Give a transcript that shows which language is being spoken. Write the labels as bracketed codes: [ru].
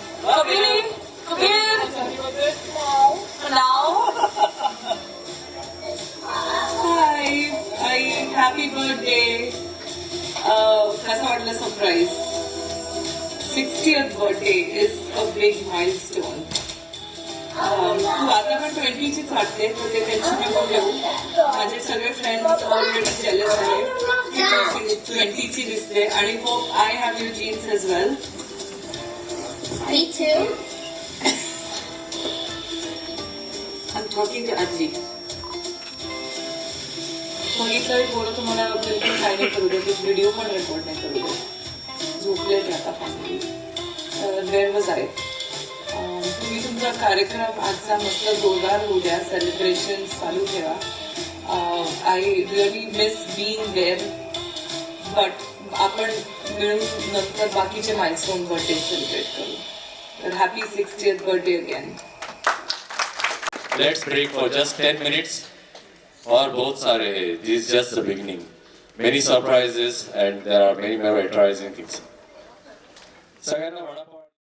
[en] Love you. Come here. Happy birthday. No. Now. Hi. Ai, happy birthday. [mr] Kasa वाटलं [en] surprise. 60th birthday is a big milestone. [mr] तू आता पण 20चीच वाटते तर ते tension नको घेऊ. माझे सगळे फ्रेंड्स ऑलरेडी जेलस आहे. 20ची दिसते आणि [en] Hope I have you genes as well. Me too. I'm talking to आजी. [mr] बघितलं पोरं तुम्हाला बिलकुल काय नाही करू दे. व्हिडिओ पण रेकॉर्ड नाही करू दे. झोपले ते आता फॅमिली. [en] Where was I? [mr] तुम्ही तुमचा कार्यक्रम आजचा मस्त जोरदार होऊ द्या. सेलिब्रेशन चालू ठेवा. [en] I really miss being there [mr] but आपण मिळून नंतर बाकीचे माइलस्टोन बर्थडे सेलिब्रेट करू. तर happy 60th birthday again. [en] Let's break for just 10 minutes. [hi] और बहुत सारे हैं. [en] This is just the beginning. Many surprises and there are many more enterprising things. [mr] सगळ्यांना वडापाव